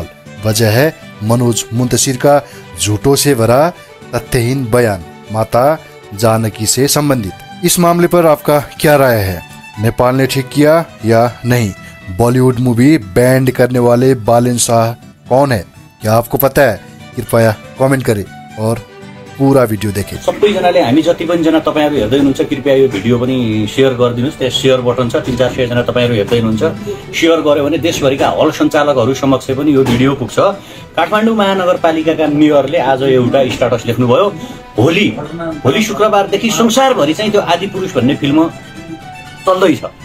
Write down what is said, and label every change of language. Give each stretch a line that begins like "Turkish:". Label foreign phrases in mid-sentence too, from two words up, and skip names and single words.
Hindi: वजह है मनोज मुंतशिर का झूठों से भरा तथ्यहीन बयान माता जानकी से संबंधित। इस मामले पर आपका क्या राय है? नेपाल ने ठीक किया या नहीं?
English: Bollywood movie ban
Hindi: करने वाले बालेन शाह कौन है? क्या आपको पता है? कृपया कमेंट करें और पूरा भिडियो देखें।
Nepali: सबैजनाले हामी जति पनि जना तपाईहरु हेर्दै हुनुहुन्छ कृपया यो भिडियो पनि शेयर गरिदिनुस्। त्यहाँ
English: share button
Nepali: छ, 300-400 जना तपाईहरु हेर्दै हुनुहुन्छ। शेयर गर्यो भने देशभरिका हल सञ्चालकहरु समक्ष पनि यो भिडियो पुग्छ। काठमाडौँ महानगरपालिकाका मेयरले आज एउटा स्ट्याटस लेख्नुभयो। भोलि शुक्रबारदेखि संसारभरि चाहिँ त्यो आदिपुरुष भन्ने फिल्म चल्दैछ।